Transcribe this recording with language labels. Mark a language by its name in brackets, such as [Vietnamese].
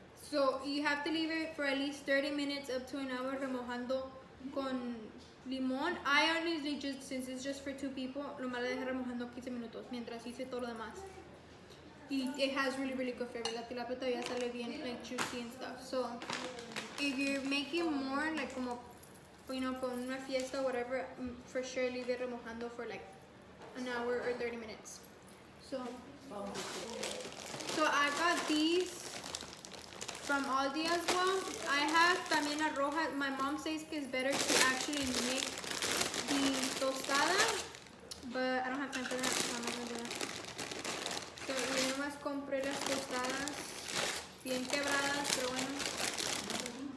[English] So you have to leave it for at least 30 minutes up to an hour [Spanish] remojando con limón. [English] I honestly since it's just for 2 people, [Spanish] lo malo dejar remojando 15 minutos mientras hice todo lo demás. [English] It has really good flavor. [Spanish] La tilapia todavía sale bien [English] juicy and stuff. So if you're making more como for una fiesta or whatever, for sure leave it remojando for an hour or 30 minutes. So I got these from Aldi as well. I have [Spanish] también la roja. [English] My mom says que it's better to actually make the tostada, but I don't have time for that, so I'm not gonna do that. [Spanish] So yo nomás compré las tostadas bien quebradas, pero bueno.